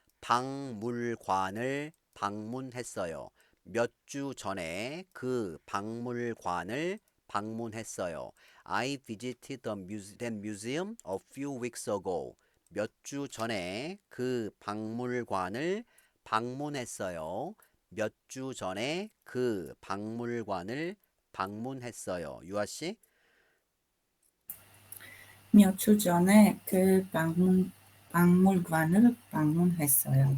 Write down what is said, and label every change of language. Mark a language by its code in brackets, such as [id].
[ko] 박물관을 방문했어요. 몇 주 전에 그 박물관을 방문했어요. [en] I visited that museum a few weeks ago. [ko] 몇 주 전에 그 박물관을 방문했어요. 몇 주 전에 그 박물관을 방문했어요. 유아 씨? 몇 주 전에 그 박물관을 방문했어요.